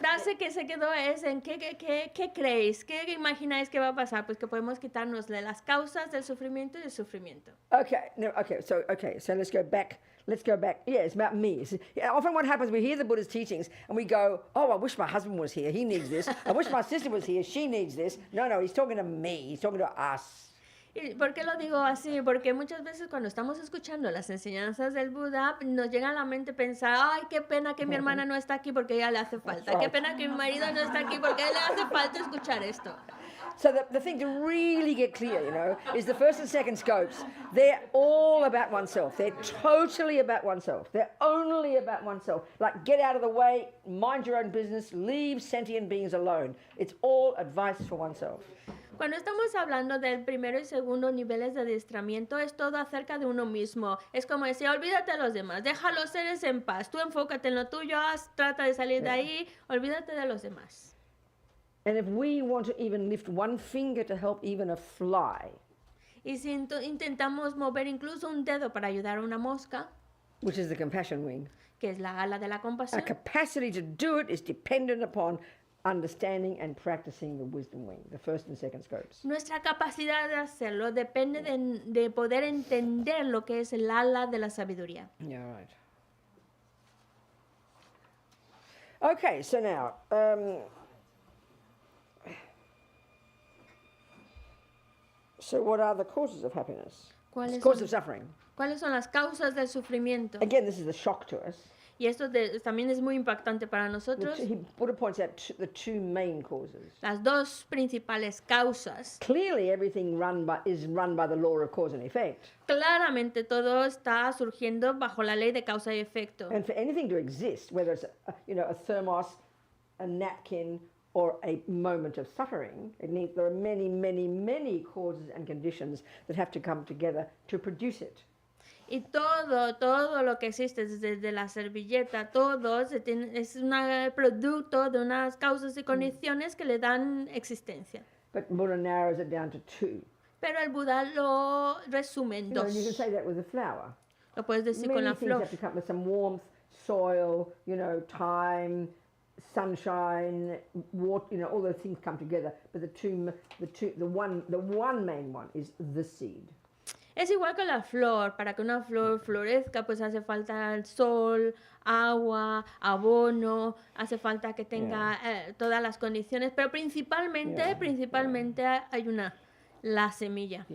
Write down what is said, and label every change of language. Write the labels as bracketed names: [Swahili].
[Spanish] frase que se quedó es en qué creéis, qué imagináis que va a pasar, pues que podemos quitarnos de las causas del sufrimiento y del sufrimiento. [English] Okay, no, so let's go back. Yeah, it's about me. Often what happens, we hear the Buddha's teachings and we go, oh, I wish my husband was here, he needs this. I wish my sister was here, she needs this. No, he's talking to me, he's talking to us. [Spanish] ¿Y por qué lo digo así? Porque muchas veces cuando estamos escuchando las enseñanzas del Buda, nos llega a la mente pensar, ay, qué pena que mi hermana no está aquí porque a ella le hace falta. Qué pena que mi marido no está aquí porque a él le hace falta escuchar esto. [English] So the thing to really get clear, is the first and second scopes. They're all about oneself. They're totally about oneself. They're only about oneself. Like, get out of the way, mind your own business, leave sentient beings alone. It's all advice for oneself. [Spanish] Cuando estamos hablando del primero y segundo niveles de adiestramiento, es todo acerca de uno mismo. Es como decir, olvídate de los demás, deja a los seres en paz, tú enfócate en lo tuyo, trata de salir de ahí, olvídate de los demás. [English] And if we want to even lift one finger to help even a fly, [Spanish] Y si intentamos mover incluso un dedo para ayudar a una mosca, [English] which is the compassion wing, [Spanish] que es la ala de la [English] our [Spanish] compasión, [English] capacity to do it is dependent upon understanding and practicing the wisdom wing, the first and second scopes. [Spanish] nuestra capacidad de hacerlo depende de poder entender lo que es el ala de la sabiduría. [English] Yeah, right. Okay, so now, so what are the causes of happiness? [Spanish] ¿Cuáles [English] Causes [Spanish] son, [English] of suffering. [Spanish] ¿Cuáles son las causas del sufrimiento? [English] Again, this is the shock to us. [Spanish] Y esto también es muy impactante para nosotros. [English] Buddha points out the two main causes. [Spanish] Las dos principales causas. [English] Clearly, everything is run by the law of cause and effect. [Spanish] Claramente todo está surgiendo bajo la ley de causa y efecto. [English] And for anything to exist, whether it's a thermos, a napkin, or a moment of suffering, there are many, many, many causes and conditions that have to come together to produce it. [Spanish] Y todo lo que existe, desde la servilleta, todo es un producto de unas causas y condiciones que le dan existencia. [English] But Buddha narrows it down to two. [Spanish] Pero el Buda lo resume en dos. [English] You can say that with a flower. [Spanish] Lo puedes decir con [English] Many [Spanish] la [English] things [Spanish] flor. [English] have to come with some warmth, soil, time, sunshine, water, all those things come together. But the one main one is the seed. [Spanish] Es igual que la flor. Para que una flor florezca, pues hace falta el sol, agua, abono, hace falta que tenga todas las condiciones, pero principalmente hay la semilla.